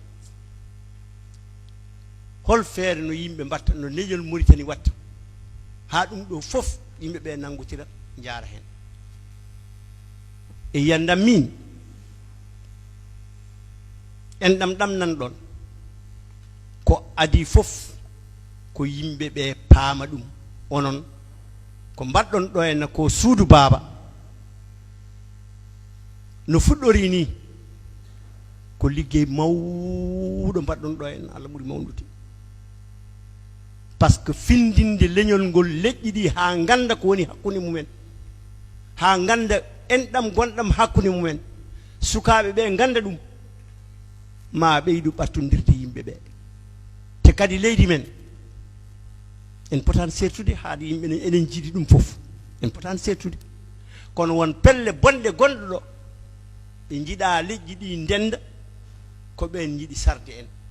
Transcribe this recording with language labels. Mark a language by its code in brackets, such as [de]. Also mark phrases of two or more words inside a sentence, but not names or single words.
[ff] hol feere no yimɓe mbatta no leñol Mauritanie watta ha ɗum ɗo fof yimɓeɓe nangotira jaara hen e yandam min en ɗam nan ɗon ko adi fof ko yimɓeɓe paama ɗum onon ko mbaɗɗon ɗo henna ko suudu baaba no fuɗɗori ni ko liggey mawɗo mbaɗɗon ɗo henna Allah ɓuri mawnude par ce que findinde leñol ngol leƴƴi ɗi ha ganda ko woni hakkude mumen ha ganda enɗam gonɗam hakkude mumen sukaɓe ɓe ganda ɗum ma ɓeydu ɓattodirde yimɓeɓe te kadi leydi men en potani sertude haade yimɓe enen jiiɗi ɗum fof en potani sertude kono won pelle bonɗe gonɗo ɗo ɓe jiiɗa leƴƴi ɗi ndenda ko ɓen jiiɗi sarde en